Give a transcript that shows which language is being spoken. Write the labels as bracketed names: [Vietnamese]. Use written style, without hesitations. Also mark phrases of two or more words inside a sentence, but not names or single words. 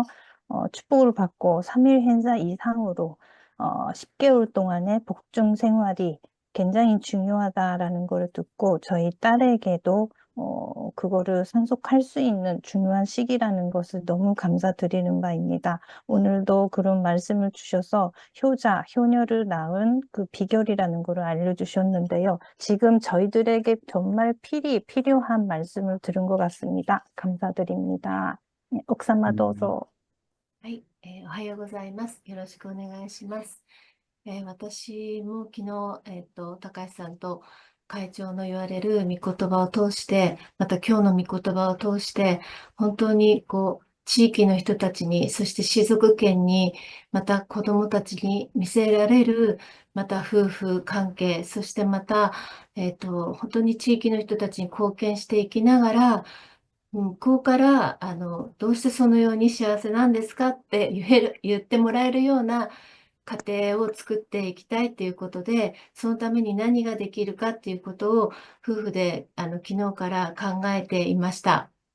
[Korean] 축복을 받고 3일 행사 이상으로 10개월 동안의 복중 생활이 굉장히 중요하다라는 걸 듣고 저희 딸에게도 그거를 상속할 수 있는 중요한 시기라는 것을 너무 감사드리는 바입니다. 오늘도 그런 말씀을 주셔서 효녀를 낳은 그 비결이라는 것을 알려주셨는데요. 지금 저희들에게 정말 필요한 말씀을 들은 것 같습니다. 감사드립니다. 네, 옥사마 도서. [Japanese] はい、おはようございます。よろしくお願いします。私も昨日、高橋さんと会長の言われる御言葉を通して、また今日の御言葉を通して、本当に地域の人たちに、そして静岡県に、また子どもたちに見せられる、また夫婦関係、そしてまた、本当に地域の人たちに貢献していきながら、向こうから、どうしてそのように幸せなんですかって言ってもらえるような家庭を作っていきたいということで、そのために何ができるかっていうことを夫婦で昨日から考えていました。